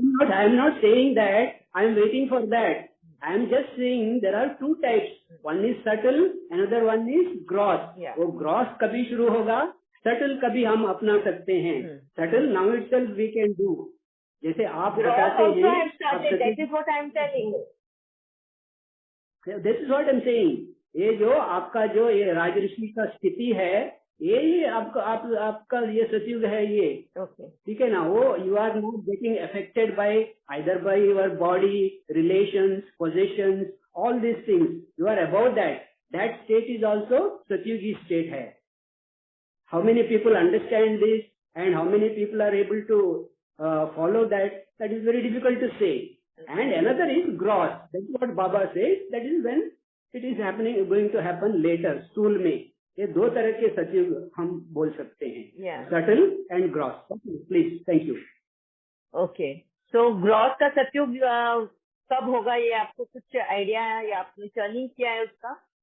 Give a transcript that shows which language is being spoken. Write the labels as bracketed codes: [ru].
[en] I am not saying that I am waiting for that. I am just saying there are 2 types. One is subtle, another one is gross. Yeah. [hi] वो gross कभी शुरू होगा, subtle कभी हम अपना सकते हैं। [en] Subtle now itself we can do. [hi] जैसे आप बताते हैं, [en] that is what I am telling you. This is what I am saying. [hi] ये जो आपका जो ये राजऋषि का स्थिति है, ये आपका ये सतयुग है ये। ठीक है ना, वो [en] You are not getting affected by either by your body, relations, possessions, all this things. You are about that state is also [hi] सतयुगी state है। [en] How many people understand this and how many people are able to follow that is very difficult to say. And another is gross. That is what Baba says. That is when it is happening, going to happen later. [hi] स्थूल में ये 2 तरह के सतयुग हम बोल सकते हैं, [en] subtle and gross. Please, thank you. Okay. [hi] So gross का सतयुग कब होगा, ये आपको कुछ आइडिया है या आपने टर्निंग किया है उसका?